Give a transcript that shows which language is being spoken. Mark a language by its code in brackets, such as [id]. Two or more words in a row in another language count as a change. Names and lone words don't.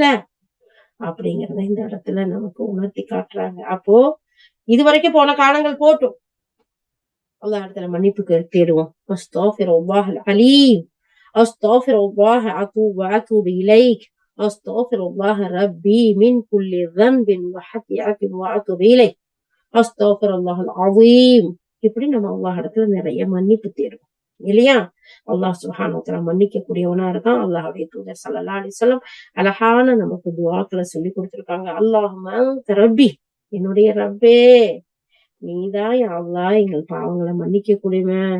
[ta] அப்படிங்கறத இந்த இடத்துல நமக்கு உணர்த்தி காட்டுறாங்க. அப்போ இதுவரைக்கும் போன காலங்கள் போட்டும், அல்லாஹ் இடத்துல மன்னிப்பு தேடுவோம். [ar] أستغفر الله العليم أستغفر الله أتوب إليك أستغفر الله ربي من كل ذنب وخطيئة وأتوب إليه أستغفر الله العظيم. [ta] இப்படி நம்ம அல்லாஹ் இடத்துல நிறைய மன்னிப்பு தேடுவோம் இல்லையா? அல்லாஹ் [ar] سبحانه وتعالى [ta] மன்னிக்க கூடியவனா இருக்கான். அல்லாஹ்வுடைய தூதர் [ar] صلى الله عليه وسلم [ta] அழகான நமக்கு துஆக்களை சொல்லி கொடுத்திருக்காங்க. [ar] اللهم أنت ربي, [ta] என்னுடைய ரப்பே நீதான் யா அல்லாஹ் எங்கள் பாவங்களை மன்னிக்க கூடியவன்.